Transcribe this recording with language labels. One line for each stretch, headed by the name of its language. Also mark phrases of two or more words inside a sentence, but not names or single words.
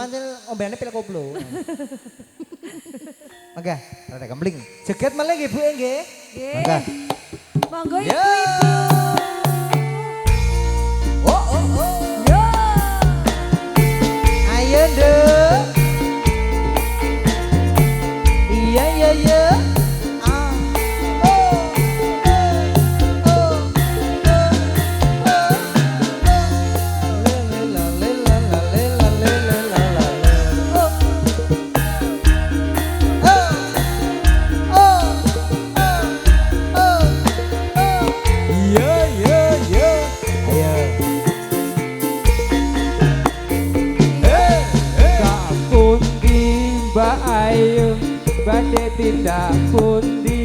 Javanese: pancen ombene pil koplo mangga rada gambling jeget malah nggih Bu nggih nggih mangga monggo Ya. ibu-ibu oh oh oh yo ayo nduk iya iya iya ah oh oh oh la la la la la la la la la oh oh oh oh iya iya iya ayo Tak pundi Mbak Ayu badhe tindak pundi